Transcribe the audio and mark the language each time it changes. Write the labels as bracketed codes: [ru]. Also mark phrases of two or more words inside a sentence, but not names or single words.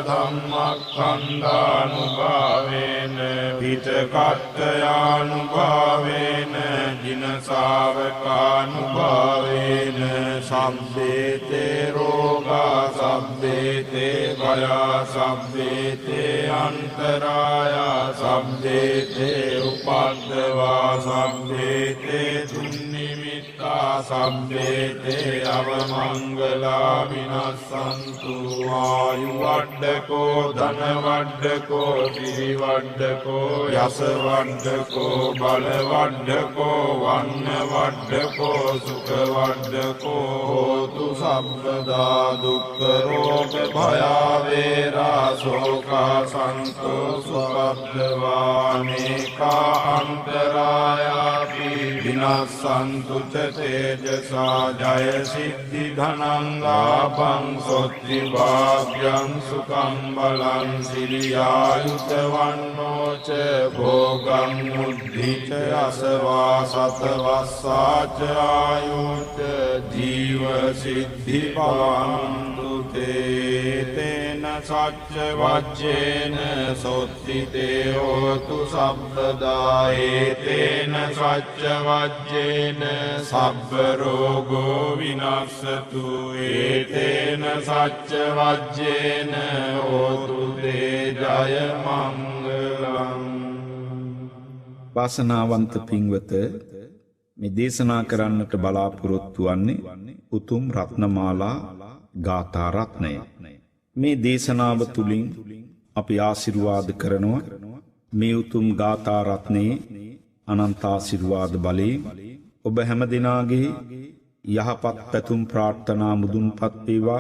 [pi] ධම්මස්කන්ධානුභාවේන පිටකට්ඨයානුභාවේන ජින ශාවකානුභාවේන සබ්බේතේ රෝගා සබ්බේතේ භයා සබ්බේතේ අන්තරායා සබ්බේතේ උපද්දවා සබ්බේතේ දුන්නිමිත්තා සබ්බේතේ අවමංගලා විනස්සන්තු ආයු වඩ්ඩකෝ ධන වඩ්ඩකෝ දිවි වඩ්ඩකෝ යස වඩ්ඩකෝ බල වඩ්ඩකෝ වන්න වඩ්ඩකෝ සුඛ වඩ්ඩකෝ හෝතු සබ්බදා දුක්ඛ රෝග භයා වේරා ශෝකා සන්තෝෂවද්දවානේකා අන්තරායාපි විනස්සන්තු ච තේජසා ජය සිද්ධි ධනං ලාභං සොත්ති භාග්‍යං සුඛං බලං සිරියායුත වන්නෝ ච භෝගං මුද්ධි ච අසවා සතවස්සා ච ආයුත ජීව සිද්ධි පවන්තු තේන සච්ච වච්චේන සොත්ති තේ හෝතු සබ්බදා ඒතේන සච්ච වච්චේන සබ්බ රෝගෝ විනස්සතු ඒතේන සච්ච වච්චේන හෝතු තේ ජය මංගලං. [si] වාසනාවන්ත පින්වත, මේ දේශනා කරන්නට බලාපොරොත්තු වන්නේ උතුම් රත්නමාලා ගාථා රත්නය. මේ දේශනාව තුළින් අපි ආශිර්වාද කරනවා මේ උතුම් ගාථා රත්නයේ අනන්ත ආශිර්වාද බලයෙන් ඔබ හැම දිනාගේ යහපත් පැතුම් ප්‍රාර්ථනා මුදුන්පත් වේවා.